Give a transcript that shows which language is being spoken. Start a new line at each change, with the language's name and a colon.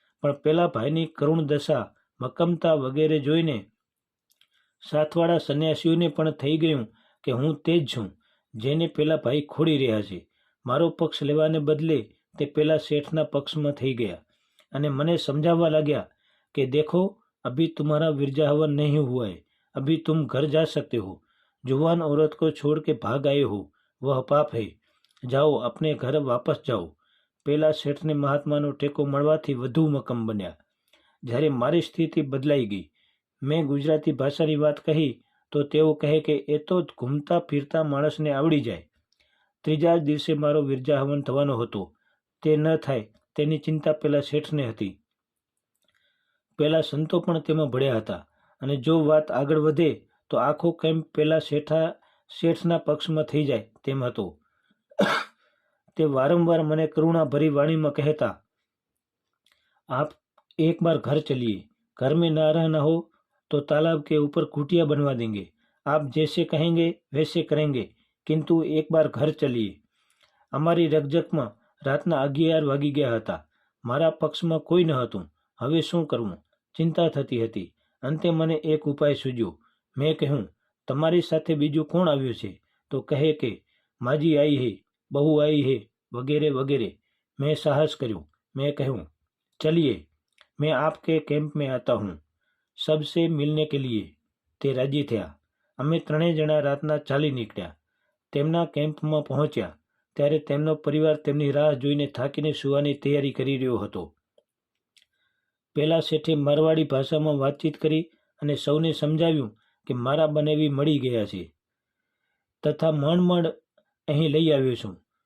Gujarati: પણ પેલા ભાઈની કરુણ દશા, મક્કમતા વગેરે જોઈને સાથવાળા સંન્યાસીઓને પણ થઈ ગયું કે હું તે જ છું જેને પેલા ભાઈ ખોડી રહ્યા છે. મારો પક્ષ લેવાને બદલે તે પેલા શેઠના પક્ષમાં થઈ ગયા અને મને સમજાવવા લાગ્યા કે દેખો,
Hindi: अभी तुम्हारा विरजा हवन नहीं हुआ है, अभी तुम घर जा सकते हो. जुवान औरत को छोड़ के भाग आए हो, वह पाप है. जाओ, अपने घर वापस जाओ.
Gujarati: પેલા શેઠને મહાત્માનો ટેકો મળવાથી વધુ મક્કમ બન્યા. જ્યારે મારી સ્થિતિ બદલાઈ ગઈ, મેં ગુજરાતી ભાષાની વાત કહી તો તેઓ કહે કે એ તો ઘૂમતા ફીરતા માણસને આવડી જાય. ત્રીજા દિવસે મારો વિરજા હવન થવાનો હતો. તે ન થાય તેની ચિંતા પેલા શેઠને હતી. પેલા સંતો પણ તેમાં ભળ્યા હતા અને જો વાત આગળ વધે તો આખો કેમ્પ પેલા શેઠના પક્ષમાં થઈ જાય તેમ હતો. તે વારંવાર મને કરુણાભરી વાણીમાં કહેતા,
Hindi: आप एक बार घर चलिए, घर में ना रहना हो तो तालाब के ऊपर कुटिया बनवा देंगे, आप जैसे कहेंगे वैसे करेंगे, किंतु एक बार घर चलिए.
Gujarati: અમારી રકઝકમાં રાતના 11 વાગી ગયા હતા. મારા પક્ષમાં કોઈ ન હતું. હવે શું કરવું? ચિંતા થતી હતી. અંતે મને એક ઉપાય સૂઝ્યો. મેં કહ્યું, તમારી સાથે બીજું કોણ આવ્યું છે? તો કહે કે
Hindi: માજી આઈ હે, બહુ આઈ હે,
Gujarati: વગેરે વગેરે. મેં સાહસ કર્યું. મેં કહ્યું,
Hindi: चलिए मैं आपके कैंप में आता हूँ, सबसे मिलने के लिए.
Gujarati: તે રાજી થયા. અમે ત્રણેય જણા રાતના ચાલી નીકળ્યા. તેમના કેમ્પમાં પહોંચ્યા ત્યારે તેમનો પરિવાર તેમની રાહ જોઈને થાકીને સૂવાની તૈયારી કરી રહ્યો હતો. પેલા શેઠે મારવાડી ભાષામાં વાતચીત કરી અને સૌને સમજાવ્યું કે મારા બનેવી મળી ગયા છે તથા માંડ અહીં લઈ આવ્યો છું.